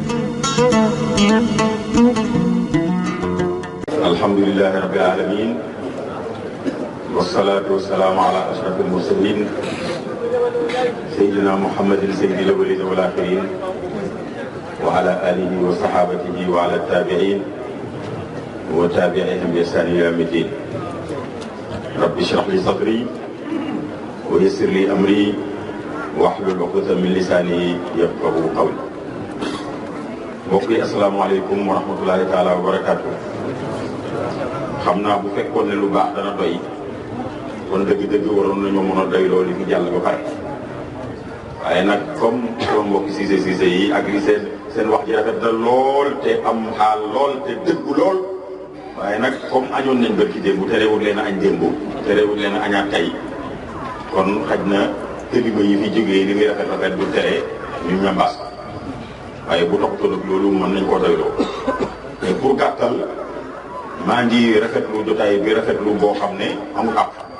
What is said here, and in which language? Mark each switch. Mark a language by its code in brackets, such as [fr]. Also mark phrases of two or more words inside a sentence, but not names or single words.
[ar] الحمد لله رب العالمين والصلاة والسلام على أشرف المرسلين سيدنا محمد سيد الأولين والآخرين وعلى آله وصحابته وعلى التابعين وتابعهم بإحسان إلى يوم الدين. رب اشرح لي صدري ويسر لي أمري واحلل عقدة من لساني يفقهوا قولي. [wo] mbokk [ar] السلام عليكم ورحمة الله تعالى وبركاته. [wo] xam naa bu fekkoon ne lu baax dana doy kon dëgg-dëgg waroon nañoo mën a doy loolu li fi jàll ba pare waaye nag comme sama mbokki Cissé yi ak li seen wax ji rafet na lool te am xaal lool te dëggu lool waaye nag comme añoon nañ bërki démb terewul leen a añ démb terewul leen a añaat tey kon xaj na kilifa yi fi jógee li muy rafet du tere ñu ñambaas waaye bu toppatoo ak loolu mën nañ koo doyloo [fr] mais pour [wo] gàttal maa ngi rafetlu jotaay bi rafetlu boo xam ne amul àpp